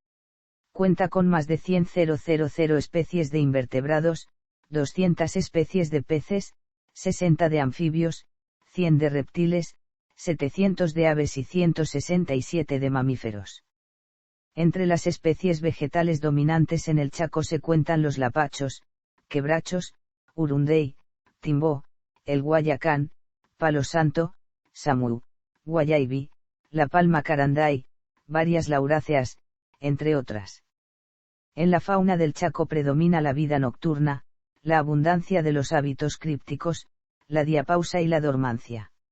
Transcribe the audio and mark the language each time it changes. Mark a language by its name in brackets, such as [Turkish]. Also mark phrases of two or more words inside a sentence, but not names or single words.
[Spanish] Cuenta con más de 100.000 especies de invertebrados, 200 especies de peces, 60 de anfibios, 100 de reptiles, 700 de aves y 167 de mamíferos. Entre las especies vegetales dominantes en el Chaco se cuentan los lapachos, quebrachos, urundey, timbó, el guayacán, palo santo, samú, guayaibi, la palma caranday, varias lauráceas, entre otras. En la fauna del Chaco predomina la vida nocturna, la abundancia de los hábitos crípticos, la diapausa y la dormancia.